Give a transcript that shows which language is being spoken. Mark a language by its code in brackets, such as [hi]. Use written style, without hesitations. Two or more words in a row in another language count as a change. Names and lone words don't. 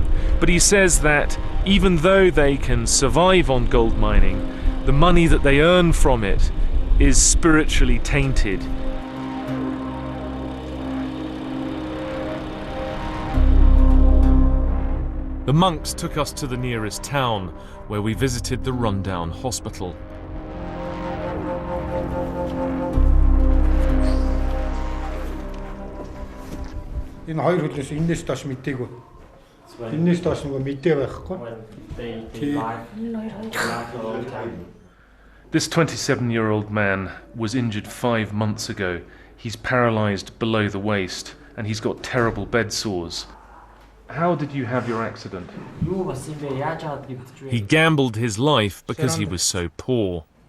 [en] But he says that even though they can survive on gold mining, the money that they earn from it is spiritually tainted. The monks took us to the nearest town, where we visited the rundown hospital. [mn] Энэ хоёр хөлөөс энэс доош мэдээгүй. Энэс доош нөгөө мэдээ байхгүй. [en] This 27-year-old man was injured 5 months ago. He's paralyzed below the waist and he's got terrible bed sores. How did you have your accident? He gambled his life because he was so poor.